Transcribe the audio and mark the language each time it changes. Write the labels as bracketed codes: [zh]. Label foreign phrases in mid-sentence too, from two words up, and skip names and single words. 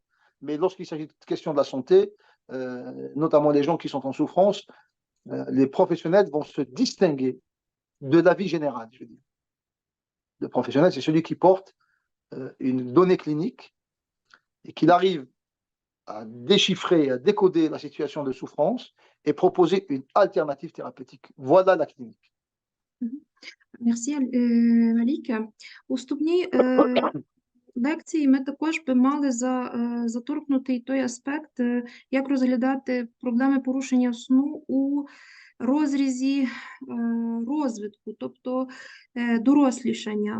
[fr] Mais lorsqu'il s'agit de questions de la santé, notamment les gens qui sont en souffrance, les professionnels vont se distinguer de l'avis général, je veux dire. Le professionnel, c'est celui qui porte une donnée clinique et qu'il arrive à déchiffrer, à décoder la situation de souffrance et proposer une alternative thérapeutique. Voilà la clinique. [uk] Мерсі, Маліке. У вступній лекції ми також би мали заторкнути і той аспект, як розглядати проблеми порушення сну у розрізі розвитку, тобто дорослішання.